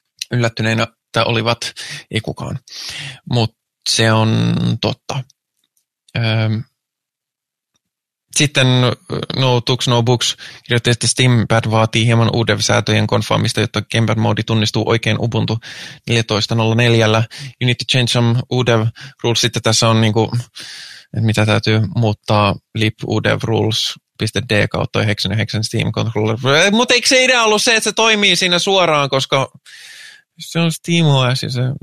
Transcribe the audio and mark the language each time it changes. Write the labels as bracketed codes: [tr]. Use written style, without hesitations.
[fi] Yllättyneenä että olivat, ei kukaan. Mutta se on totta. Sitten No Tooks No Books kirjoitti, että Steampad vaatii hieman UDEV-säätöjen konfaamista, jotta Gamepad-moodi tunnistuu oikein Ubuntu 14.04. [en] You need to change some UDEV rules. [fi] Sitten tässä on, niin kuin, että mitä täytyy muuttaa, libudevrules.d/99 Steam Controller. Mutta eikö se idea ollut se, että se toimii siinä suoraan, koska se on SteamOS ja se...